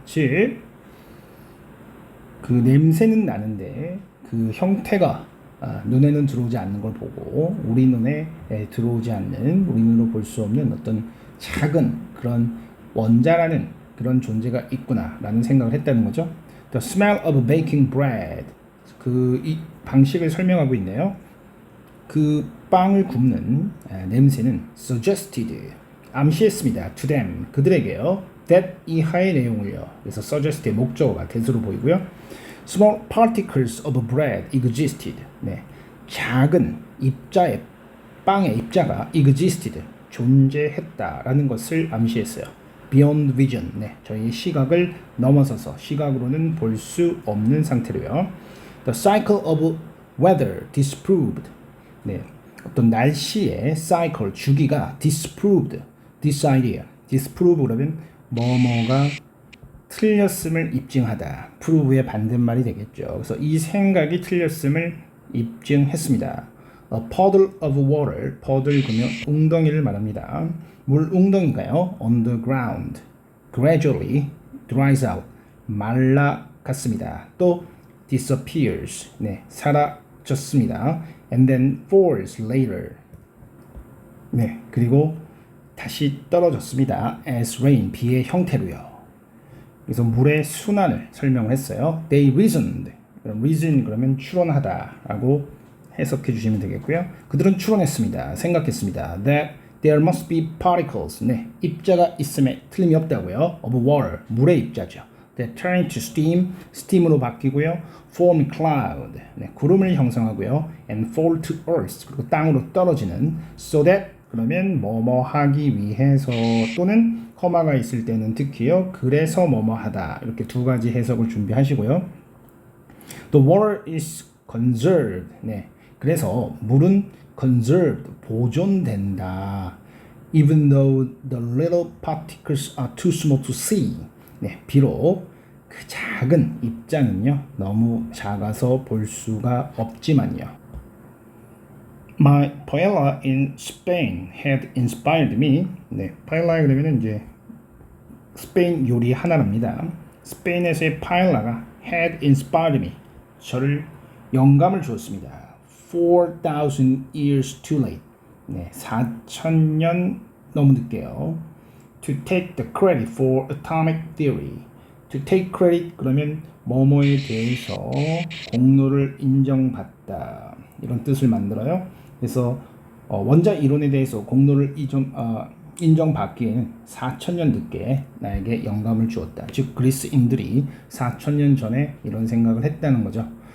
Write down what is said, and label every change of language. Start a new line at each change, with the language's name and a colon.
Korean: 즉, 그 냄새는 나는데 그 형태가 눈에는 들어오지 않는 걸 보고 우리 눈에 들어오지 않는 우리 눈으로 볼 수 없는 어떤 작은 그런 원자라는 그런 존재가 있구나라는 생각을 했다는 거죠.
English: The smell of baking bread
Korean: 이 방식을 설명하고 있네요. 그 빵을 굽는 냄새는 suggested 암시했습니다.
English: to them
Korean: 그들에게요. that 이하의 내용을요. 그래서 suggest의 목적어가 that으로 보이고요.
English: Small particles of bread existed.
Korean: 네, 작은 입자의 빵의 입자가 existed 존재했다라는 것을 암시했어요.
English: Beyond vision.
Korean: 네, 저희 시각을 넘어서서 시각으로는 볼 수 없는 상태로요.
English: The cycle of weather disproved.
Korean: 네, 어떤 날씨의 cycle 주기가
English: disproved this idea.
Korean: disprove 그러면 뭐뭐가 틀렸음을 입증하다. prove의 반대말이 되겠죠. 그래서 이 생각이 틀렸음을 입증했습니다.
English: A puddle of water.
Korean: puddle 그러면 웅덩이를 말합니다. 물 웅덩이가요.
English: on the ground. gradually dries out.
Korean: 말라갔습니다. 또 disappears. 네, 사라졌습니다.
English: and then falls later.
Korean: 네, 그리고 다시 떨어졌습니다.
English: as rain.
Korean: 비의 형태로요. 그래서 물의 순환을 설명을 했어요.
English: They reasoned.
Korean: reason 그러면 추론하다라고 해석해 주시면 되겠고요. 그들은 추론했습니다. 생각했습니다.
English: That there must be particles.
Korean: 네, 입자가 있음에 틀림이 없다고요.
English: Of water.
Korean: 물의 입자죠.
English: That turn to steam.
Korean: steam으로 바뀌고요.
English: Form cloud.
Korean: 네, 구름을 형성하고요.
English: And fall to earth.
Korean: 그리고 땅으로 떨어지는. So that 그러면 뭐뭐 하기 위해서 또는 커마가 있을 때는 특히요. 그래서 뭐뭐 하다. 이렇게 두 가지 해석을 준비하시고요.
English: The water is conserved. 네.
Korean: 그래서 물은 conserved. 보존된다.
English: Even though the little particles are too small to see.
Korean: 네. 비록 그 작은 입자는요. 너무 작아서 볼 수가 없지만요.
English: My paella in Spain had inspired me.
Korean: 네, paella 그러면은 이제 스페인 요리 하나랍니다. 스페인에서의 paella가
English: had inspired me.
Korean: 저를 영감을 주었습니다.
English: 4,000 years too late.
Korean: 네, 4,000년 너무 늦게요.
English: To take the credit for atomic theory.
Korean: To take credit 그러면 뭐뭐에 대해서 공로를 인정받다. 이런 뜻을 만들어요. 그래서 원자 이론에 대해서 공로를 인정받기에는 4,000년 늦게 나에게 영감을 주었다. 즉 그리스인들이 4,000년 전에 이런 생각을 했다는 거죠.